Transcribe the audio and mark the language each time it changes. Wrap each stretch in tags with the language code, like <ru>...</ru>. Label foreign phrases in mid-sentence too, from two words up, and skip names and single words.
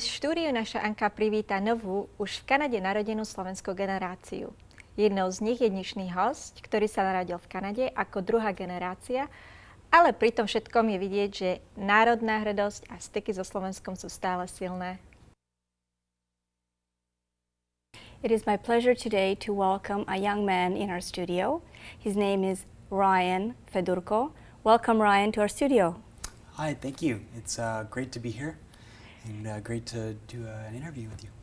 <sk>V štúdiu naša Anka privíta novú, už v Kanade narodenú slovenskú generáciu. Jednou z nich je dnešný hosť, ktorý sa narodil v Kanade ako druhá generácia, ale pri tom všetkom je vidieť, že národná hrdosť a styky so Slovenskom sú stále silné.</sk> <en>It is my pleasure today to welcome a young man in our studio. His name is Ryan Fedurko. Welcome, Ryan, to our studio. Hi, thank you. It's great to be here and great to do an interview with you.</en>